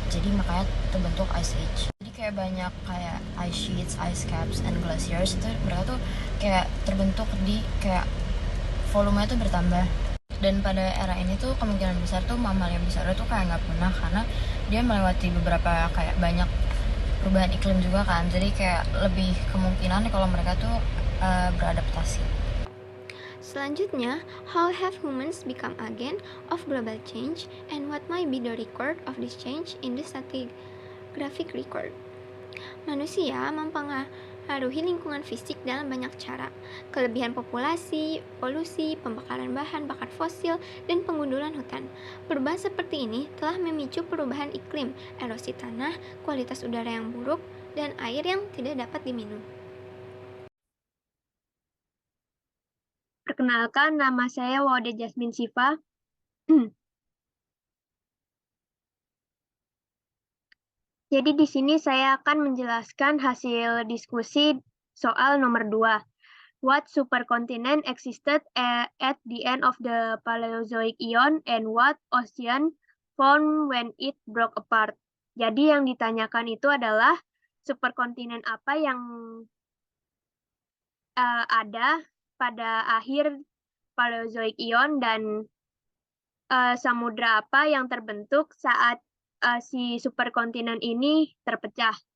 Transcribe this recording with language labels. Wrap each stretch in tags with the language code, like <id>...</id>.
<id>Jadi makanya terbentuk Ice Age. Jadi kayak banyak kayak</id> <en>ice sheets, ice caps, and glaciers</en> <id>itu mereka tuh kayak terbentuk di kayak volumenya tuh bertambah. Dan pada era ini tuh kemungkinan besar tuh mamalia besar tuh kayak nggak punah karena dia melewati beberapa kayak banyak perubahan iklim juga kan. Jadi kayak lebih kemungkinan kalau mereka tuh beradaptasi.</id> <en>Selanjutnya, how have humans become agent of global change and what might be the record of this change in the stratigraphic record?</en> <id>Manusia mempengaruhi lingkungan fisik dalam banyak cara. Kelebihan populasi, polusi, pembakaran bahan bakar fosil, dan pengundulan hutan. Perubahan seperti ini telah memicu perubahan iklim, erosi tanah, kualitas udara yang buruk, dan air yang tidak dapat diminum. Perkenalkan, nama saya Waude Jasmine Siva. Jadi di sini saya akan menjelaskan hasil diskusi soal nomor 2.</id> <en>What supercontinent existed at the end of the Paleozoic Eon and what ocean formed when it broke apart?</en> <id>Jadi yang ditanyakan itu adalah superkontinen apa yang ada pada akhir Paleozoic Eon dan samudra apa yang terbentuk saat si superkontinen ini terpecah.</id>